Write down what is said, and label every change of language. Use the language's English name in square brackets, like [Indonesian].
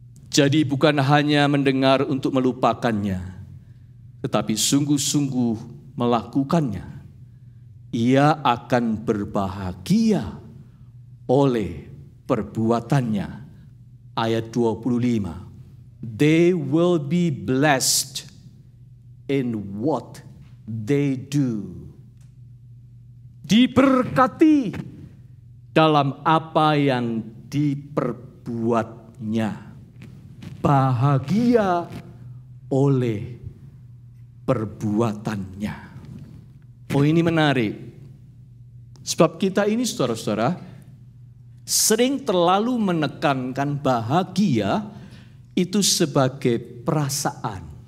[Indonesian] Jadi bukan hanya mendengar untuk melupakannya, tetapi sungguh-sungguh melakukannya. Ia akan berbahagia oleh perbuatannya. Ayat 25. [English] They will be blessed in what they do. [Indonesian] Diberkati dalam apa yang diperbuatnya. Bahagia oleh perbuatannya. Oh, ini menarik. Sebab kita ini saudara-saudara sering terlalu menekankan bahagia itu sebagai perasaan.